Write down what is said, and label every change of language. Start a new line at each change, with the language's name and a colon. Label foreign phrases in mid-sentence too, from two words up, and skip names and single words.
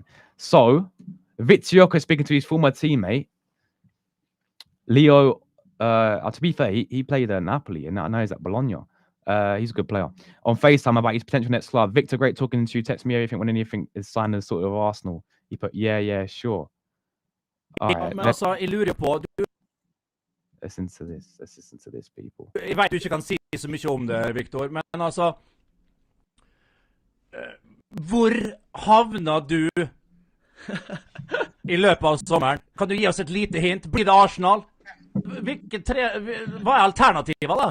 English: So, Viktor Gyökeres speaking to his former teammate, Leo. To be fair, he played at Napoli, and now he's at Bologna. He's a good player. On FaceTime about his potential next club. Victor, great talking to you. Text me everything when anything is signed as sort of Arsenal. He put, yeah, sure. All right,
Norwegian: Men altså, jeg lurer på...
English: Listen to this. Let's listen to this, people.
Norwegian: Jeg vet du ikke kan si så mye om det, Viktor, men altså... Hvor havner du i løpet av sommeren? Kan du gi oss et lite hint? Blir det Arsenal? Hva alternativet da?